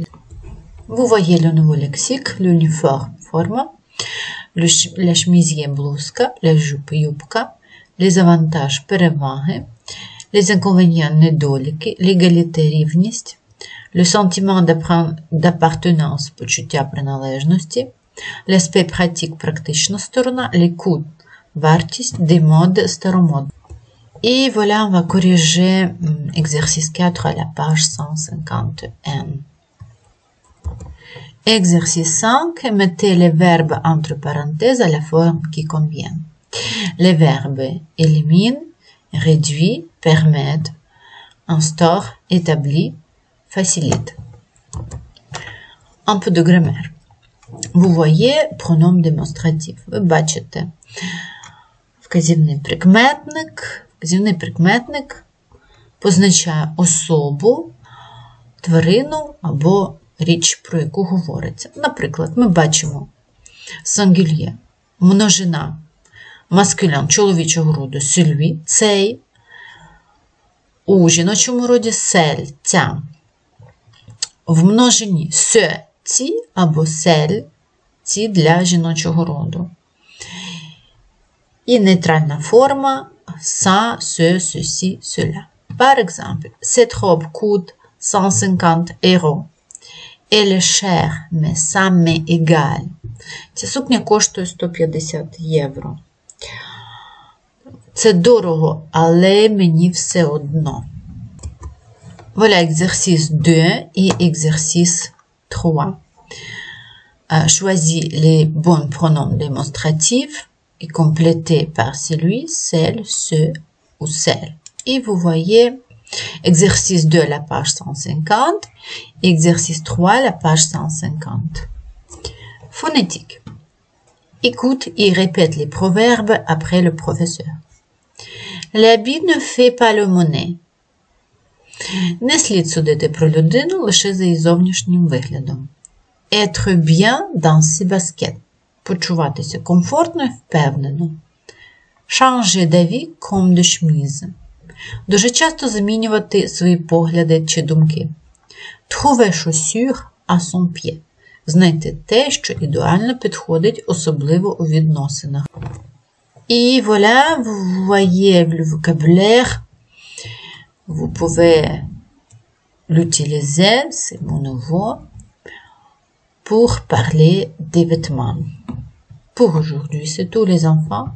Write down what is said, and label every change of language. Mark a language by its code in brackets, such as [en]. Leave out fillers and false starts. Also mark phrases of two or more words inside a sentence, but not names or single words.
[fr] Vous voyez le nouveau lexique, l'uniforme, forme, la chemisier, блузка, la jupe, юбка, les avantages, переваги, les inconvénients, недоліки, l'égalité, рівність, le sentiment d'appartenance, [uk] почуття приналежності, [fr] l'aspect pratique, [uk] практична сторона, [fr] les coûts, вартість, des modes, старомод. Et voilà, on va corriger exercice 4 à la page 151. Exercice 5, mettez les verbes entre parenthèses à la forme qui convient. Les verbes éliminent, réduit, permettent, instaure, établit, facilite. Un peu de grammaire. Vous voyez pronom démonstratif. [uk] Ви бачите вказівний прикметник. Вказівний прикметник позначає особу, тварину або річ, про яку говориться. Наприклад, ми бачимо singulier, множина, маскулін, чоловічого роду, celui, цей, у жіночому роді сель, ця. В множині ce, ці або сель, ці для жіночого роду. І нейтральна форма [fr] ça, ce, ceci, cela. Par exemple, cette robe coûte 150 €. Elle est chère, mais ça m'est égal. [uk] Ця сукня коштує 150 євро. Це дорого, але мені все одно. [fr] Voilà exercice 2 et exercice 3. Choisis les bons pronoms démonstratifs et complétez par celui, celle, ce ou celle. Et vous voyez exercice 2 la page 150, exercice 3 la page 150. Phonétique. Écoute et répète les proverbes après le professeur. L'habit ne fait pas le monnaie. [uk] Не слід судити про людину лише за її зовнішнім виглядом. [fr] Être bien dans ses baskets. [uk] Почуватися комфортно і впевнено. [fr] Changer d'avis comme de chemise. [uk] Дуже часто замінювати свої погляди чи думки. [fr] Trouver chaussure à son pied. [uk] Знайти те, що ідеально підходить, особливо у відносинах. [fr] Et voilà, vous voyez le vocabulaire. Vous pouvez l'utiliser, c'est mon nouveau, pour parler des vêtements. Pour aujourd'hui, c'est tout les enfants.